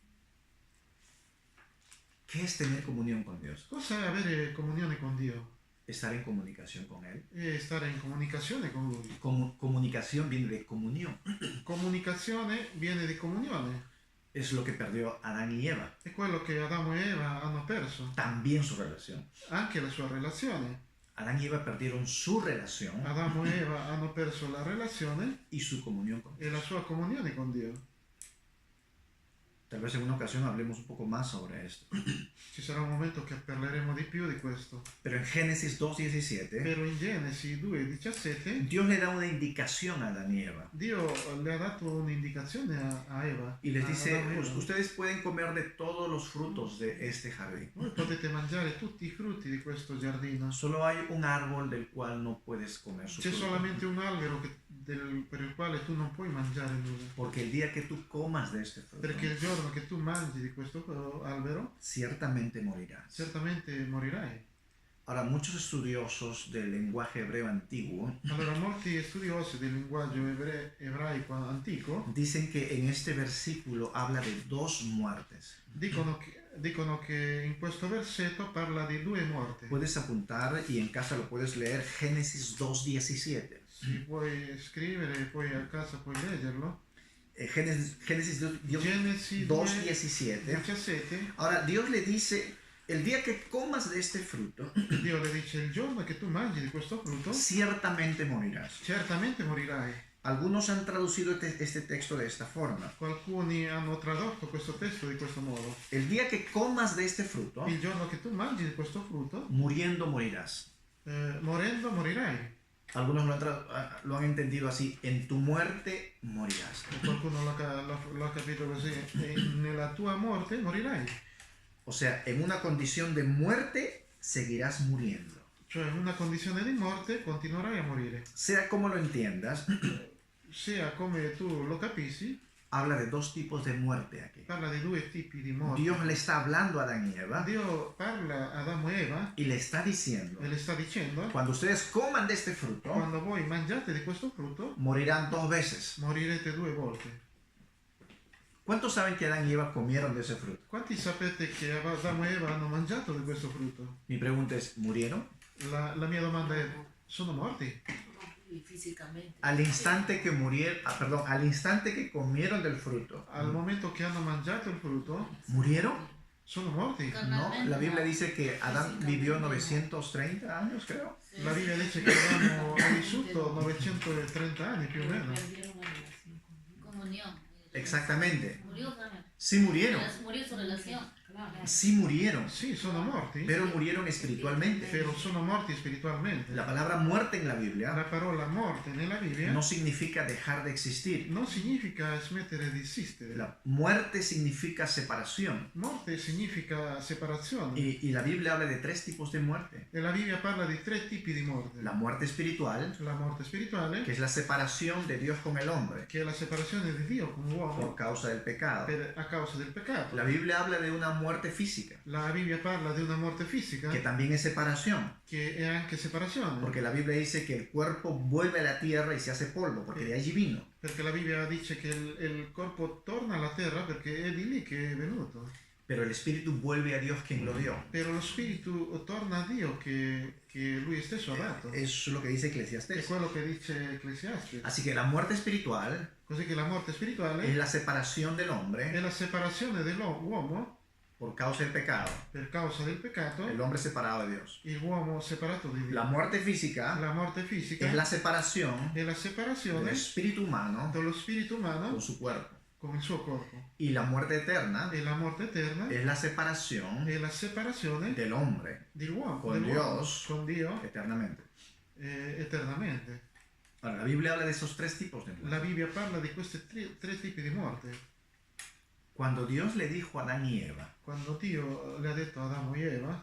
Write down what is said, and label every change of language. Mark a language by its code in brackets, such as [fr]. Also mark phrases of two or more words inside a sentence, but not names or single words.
[es] ¿Qué es tener comunión con Dios? [it] Cosa è avere comunione con Dio? [es] Estar en comunicación con él. [it] E stare in comunicazione con lui. [es] Comunicación viene de comunión. [it] Comunicazione viene di comunione. [es] Es lo que perdió Adán y Eva. [it] È quello che Adamo e Eva hanno perso. [es] También su relación. [it] Anche la sua relazione. [es] Adán y Eva perdieron su relación [it] Adamo e Eva hanno perso la relazione [es] y su comunión con [it] e [es] Dios. [it] la sua comunione con Dio. [es] Tal vez en una ocasión hablemos un poco más sobre esto. [it] Ci sarà un momento che parleremo di più di questo. [es] Pero en Génesis 2:17, [it] Però in Genesi 2:17 [es] Dios le da una indicación a Adán y Eva. [it] Dio le ha dato un'indicazione a Eva. [es] Y les [it] a [es] dice, [it] Adamo e Eva. [es] ustedes pueden comer de todos los frutos de este jardín. [it] Voi potete mangiare tutti i frutti di questo giardino. [es] Solo hay un árbol del cual no puedes comer su [it] C'è [es] fruto. [it] solamente un albero per il quale tu non puoi mangiare nulla. [es] Porque el día que tú comas de este fruto, [it] Perché il giorno che tu mangi di questo albero, [es] ciertamente morirás. [it] certamente morirai. [es] Ahora, muchos estudiosos del lenguaje hebreo antiguo [it] Allora, molti studiosi del linguaggio ebraico antico [es] dicen que en este versículo habla de dos muertes. [it] dicono che in questo versetto parla di due morti. [es] Puedes apuntar y en casa lo puedes leer, Génesis 2:17. [it] Si puoi scrivere, poi a casa puoi leggerlo. [es] Génesis [it] Genesi [es] 2:17. [it] 17, [es] Ahora, Dios le dice, el día que comas de este fruto, [it] Dio le dice: il giorno che tu mangi di questo frutto, [es] ciertamente morirás. [it] certamente morirai. [es] Algunos han traducido este texto de esta forma. [it] Alcuni hanno tradotto questo testo di questo modo: [es] El día que comas de este fruto, [it] il giorno che tu mangi di questo frutto, [es] muriendo morirás. [it] morendo morirai. [es] Algunos lo han entendido así, en tu muerte morirás. [it] Qualcuno l'ha capito così: nella tua morte morirai. [es] O sea, en una condición de muerte seguirás muriendo. [it] Cioè, in una condizione di morte continuerai a morire. [es] Sea como lo entiendas, [it] Sia come tu lo capisci, [es] habla de dos tipos de muerte aquí. [it] parla di due tipi di morte. [es] Dios le está hablando a Adán y Eva [it] Dio parla ad Adamo e Eva [es] y le está diciendo, [it] e le sta dicendo: [es] cuando ustedes coman de este fruto, [it] quando voi mangiate di questo frutto, [es] morirán 2 veces. [it] morirete 2 volte. [es] ¿Cuántos saben que Adán y Eva comieron de ese fruto? [it] Quanti sapete che Adamo e Eva hanno mangiato di questo frutto? [es] Mi pregunta es, ¿murieron? [it] La mia domanda è: sono morti? [es] Físicamente. Al instante que al instante que comieron del fruto, [it] Al momento che hanno mangiato il frutto, [es] ¿murieron? [it] sono morti. [es] No, la Biblia dice que Adán vivió 930 años, creo. [it] La Bibbia dice che Adamo ha vissuto 930 anni più o meno. [es] Perdieron la relación. Comunión. Exactamente. Murió también. Sí murieron. Murió su relación. Sí murieron. [it] Sì, sono morti, [es] Pero murieron espiritualmente. [it] però sono morti spiritualmente. [es] La palabra muerte en la Biblia [it] La parola morte nella Bibbia [es] no significa dejar de existir. [it] non significa smettere di esistere. [es] La muerte significa separación. [it] Morte significa separazione. [es] Y la Biblia habla de 3 tipos de muerte. [it] E la Bibbia parla di 3 tipi di morte. [es] La muerte espiritual, [it] La morte spirituale, [es] que es la separación de Dios con el hombre [it] che è la separazione di Dio con l'uomo [es] por causa del pecado. [it] a causa del peccato. [es] La Biblia habla de una muerte física, [it] La Bibbia parla di una morte fisica [es] que también es separación, [it] che è anche separazione. [es] porque la Biblia dice que el cuerpo vuelve a la tierra y se hace polvo, porque de allí vino. [it] Perché la Bibbia dice che il corpo torna alla terra perché è di lì che è venuto. [es] Pero el espíritu vuelve a Dios quien lo dio. [it] Però lo spirito torna a Dio che lui stesso ha dato. [es] Eso es lo que dice [it] È [es] Eclesiastés. [it] quello che dice Ecclesiastes. [es] Así que la muerte espiritual [it] Così che la morte spirituale [es] es la separación del [it] è [es] hombre [it] la separazione dell'uomo [es] por causa del pecado. [it] per causa del peccato, [es] El hombre separado de Dios. [it] l'uomo separato di Dio. [es] La muerte física [it] La morte fisica [es] es la separación [it] è la [es] del [it] separazione [es] espíritu humano [it] dello spirito umano [es] con su cuerpo. [it] con il suo corpo. [es] Y la muerte eterna [it] E la morte eterna [es] es la separación [it] è la separazione [es] del hombre [it] dell'uomo [es] con Dios [it] con Dio [es] eternamente. [it] eternamente. [es] Ahora, la Biblia habla de esos 3 tipos de [it] La [es] muerte. [it] Bibbia parla di questi tre tipi di morte. [es] Cuando Dios le dijo a Adán y Eva, [it] Quando Dio le ha detto ad Adamo e Eva,